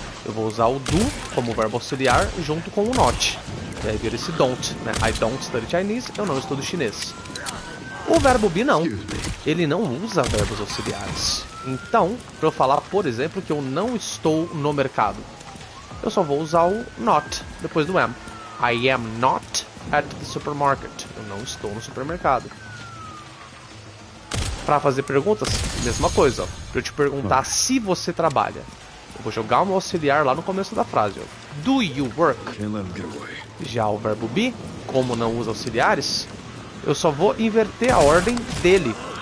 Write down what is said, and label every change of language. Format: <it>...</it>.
<pt>Eu vou usar o do como verbo auxiliar junto com o not. E aí vira esse don't, né?</pt> <en>I don't study Chinese,</en> <pt>eu não estudo chinês. O verbo be não, ele não usa verbos auxiliares. Então, para eu falar, por exemplo, que eu não estou no mercado, eu só vou usar o not depois do am.</pt> <en>I am not at the supermarket.</en> <pt>Eu não estou no supermercado. Para fazer perguntas, mesma coisa. Para eu te perguntar se você trabalha, eu vou jogar um auxiliar lá no começo da frase. Ó.</pt> <en>Do you work?</en> <pt>Já o verbo be, como não usa auxiliares, eu só vou inverter a ordem dele.</pt>